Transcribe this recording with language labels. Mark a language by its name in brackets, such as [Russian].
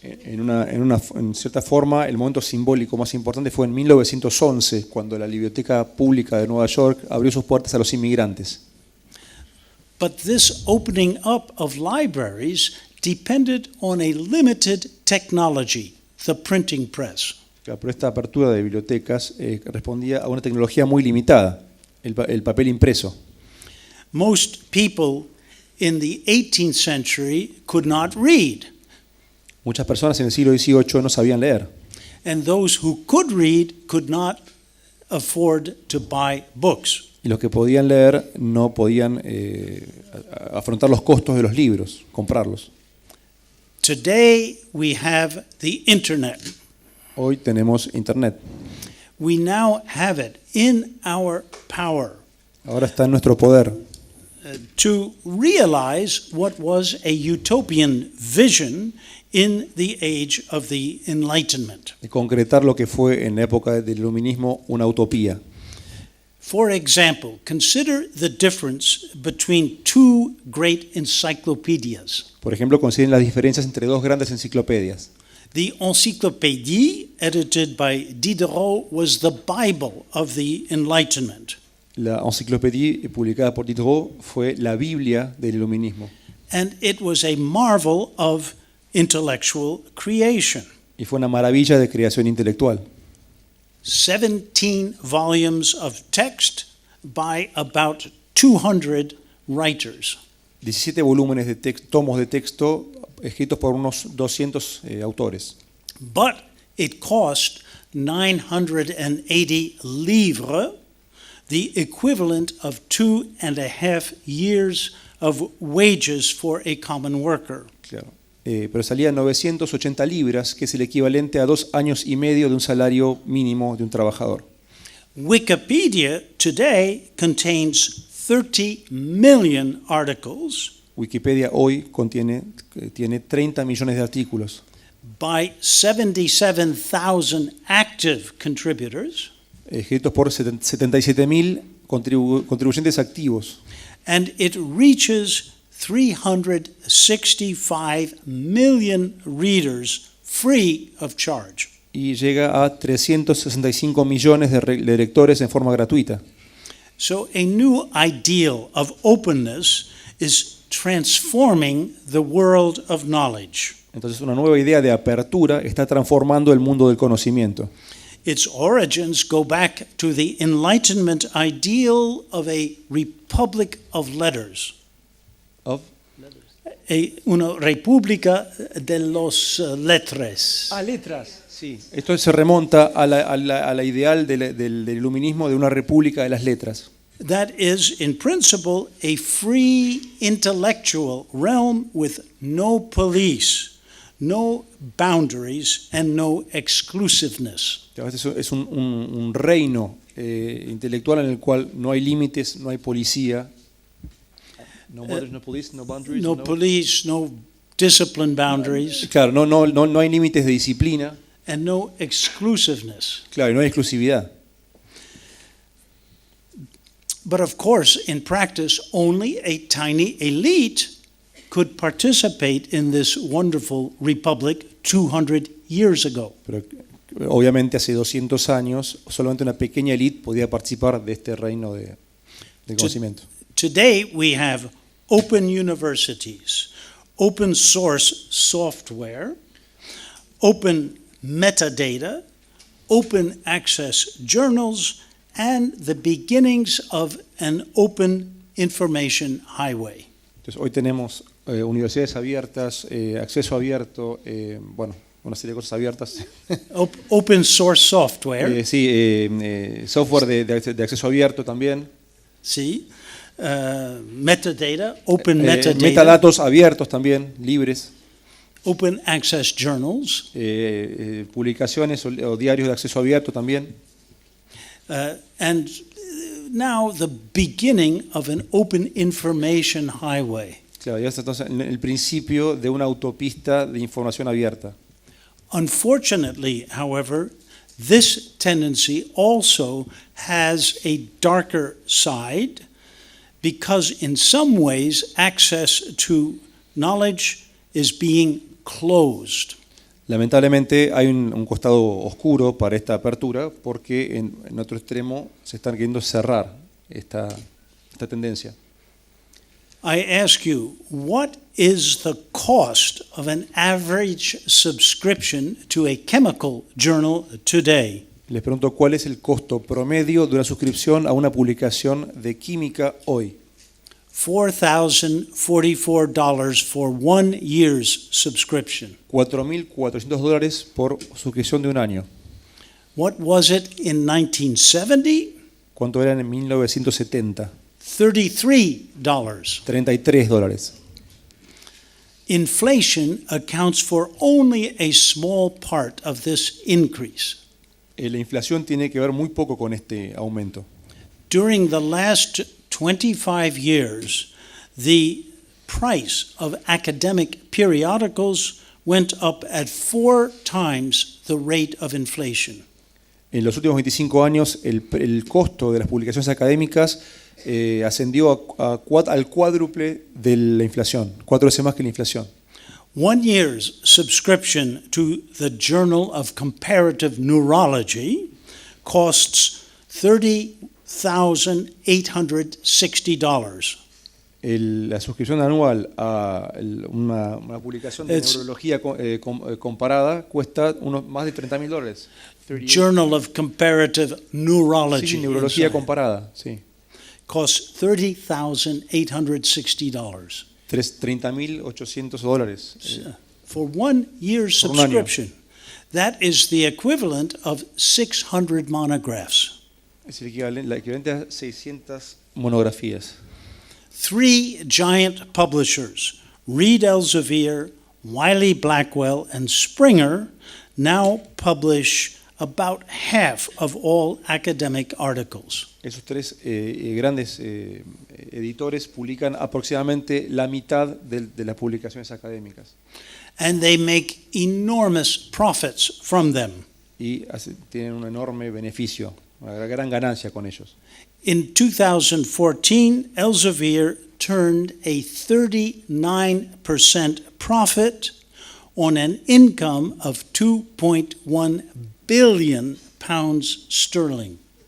[Spanish] En cierta forma, el momento simbólico más importante fue en 1911, cuando la Biblioteca Pública de Nueva York abrió sus puertas a los inmigrantes. [English] But this opening up of libraries depended on a limited technology, the printing press. [Spanish] Claro, pero esta apertura de bibliotecas respondía a una tecnología muy limitada, el papel impreso. [English] Most people in the 18th century could not read, [Spanish] Muchas personas en el siglo XVIII no sabían leer. [English] and those who could read could not afford to buy books. [Spanish] Y los que podían leer no podían afrontar los costos de los libros, comprarlos. [English] Today we have the internet. [Spanish] Hoy tenemos Internet. [English] We now have it in our power [Spanish] Ahora está en nuestro poder [English] to realize what was a utopian vision in the age of the Enlightenment. [Spanish] de concretar lo que fue en la época del iluminismo una utopía. [English] For example, consider the difference between two great encyclopedias. [Spanish] Por ejemplo, consideren las diferencias entre dos grandes enciclopedias. [English] The Encyclopédie, edited by Diderot, was the Bible of the Enlightenment. [Spanish] La enciclopedia publicada por Diderot fue la Biblia del iluminismo [English] And it was a marvel of intellectual creation. [Spanish] y fue una maravilla de creación intelectual. [English] 17 volumes of text by about 200 writers. [Spanish] 17 volúmenes de tomos de texto escritos por unos 200 autores. [English] But it cost 980 livres, the equivalent of 2.5 years of wages for a common worker. [Spanish] Claro. Pero salía 980 libras, que es el equivalente a 2 años y medio de un salario mínimo de un trabajador. [English] Wikipedia today contains 30 million articles [Spanish] Wikipedia hoy tiene 30 millones de artículos [English] by 77,000 active contributors, [Spanish] escritos por 77.000 contribuyentes activos [English] and it reaches 365 million readers free of charge. [Spanish] y llega a 365 millones de lectores en forma gratuita. [English] So a new ideal of openness is transforming the world of knowledge. [Spanish] Entonces una nueva idea de apertura está transformando el mundo del conocimiento. [English] Its origins go back to the Enlightenment ideal of a republic of letters. [Spanish] Una república de los lettres. Letras. Sí. Esto se remonta a la ideal del iluminismo de una república de las letras. [English] That is, in principle, a free intellectual realm with no police, no boundaries, and no exclusiveness. [Spanish] Este es un reino intelectual en el cual no hay límites, no hay policía. [English] No borders, no police, no boundaries. No police, no discipline boundaries, [Spanish] Claro, no hay límites de disciplina. [English] and no exclusiveness. [Spanish] Claro, y no hay exclusividad. [English] But of course, in practice, only a tiny elite could participate in this wonderful republic 200 years ago. [Spanish] Pero obviamente hace 200 años solamente una pequeña élite podía participar de este reino del conocimiento. [English] Today we have open universities, open source software, open metadata, open access journals, and the beginnings of an open information highway. [Spanish] Entonces, hoy tenemos universidades abiertas, acceso abierto, bueno, una serie de cosas abiertas. [English] Open source software. [Spanish] Software de acceso abierto también. Sí. [English] Metadata, open metadata. [Spanish] Metadatos abiertos también, libres. [English] Open access journals. [Spanish] Publicaciones o diarios de acceso abierto también. [English] And now the beginning of an open information highway. [Spanish] Claro, ya está entonces el principio de una autopista de información abierta. [English] Unfortunately, however, this tendency also has a darker side because in some ways access to knowledge is being closed. [Spanish] Lamentablemente hay un costado oscuro para esta apertura porque en otro extremo se están queriendo cerrar esta tendencia. [English] I ask you, what is the cost of an average subscription to a chemical journal today? [Spanish] Les pregunto cuál es el costo promedio de una suscripción a una publicación de química hoy. [English] $4,044 for 1 year's subscription. [Spanish] $4,400 por suscripción de un año. [English] What was it in 1970? [Spanish] ¿Cuánto eran en 1970? [English] $33. [Spanish] $33. [English] Inflation accounts for only a small part of this increase. [Spanish] La inflación tiene que ver muy poco con este aumento. [English] During the last 25 years, the price of academic periodicals went up at 4 times the rate of inflation. [Spanish] En los últimos 25 años, el costo de las publicaciones académicas ascendió al cuádruple de la inflación, 4 veces más que la inflación. [English] 1 year's subscription to the Journal of Comparative Neurology costs $30,860. [Spanish] La suscripción anual a una publicación de neurología comparada cuesta más de $30,000. [English] Journal of Comparative Neurology. [Spanish] Sí, neurología comparada, sí. [English] Costs $30,860. [Spanish] $30,800. [English] For 1 year's subscription. That is the equivalent of 600 monographs. [Spanish] Es el equivalente a 600 monografías. [English] 3 giant publishers, Reed Elsevier, Wiley Blackwell, and Springer, now publish about half of all academic articles. [Spanish] Esos 3 grandes editores publican aproximadamente la mitad de las publicaciones académicas. [English] And they make enormous profits from them. [Spanish] Y tienen un enorme beneficio, una gran ganancia con ellos. [English] In 2014, Elsevier turned a 39% profit on an income of 2.1 billion pounds sterling.